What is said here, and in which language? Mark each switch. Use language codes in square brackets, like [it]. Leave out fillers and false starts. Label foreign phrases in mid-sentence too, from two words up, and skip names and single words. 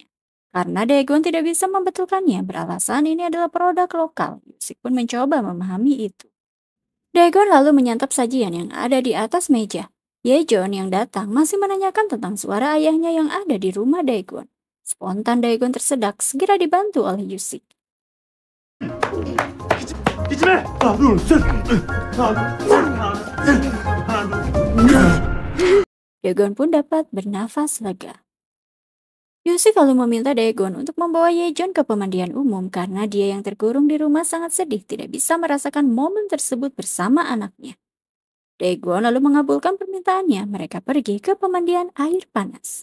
[id] Karena Daegun tidak bisa membetulkannya beralasan ini adalah produk lokal, Yusik pun mencoba memahami itu. Daegun lalu menyantap sajian yang ada di atas meja. Yejon yang datang masih menanyakan tentang suara ayahnya yang ada di rumah Daegun. Spontan Daegun tersedak segera dibantu oleh Yusik. [ko] 기침해! 하나, 둘, 셋! 하나, 둘, 셋! 하나, 둘. [id] Daegun pun dapat bernafas lega. Yusik lalu meminta Daegun untuk membawa Yejon ke pemandian umum karena dia yang terkurung di rumah sangat sedih tidak bisa merasakan momen tersebut bersama anaknya. Daegun lalu mengabulkan permintaannya, mereka pergi ke pemandian air panas.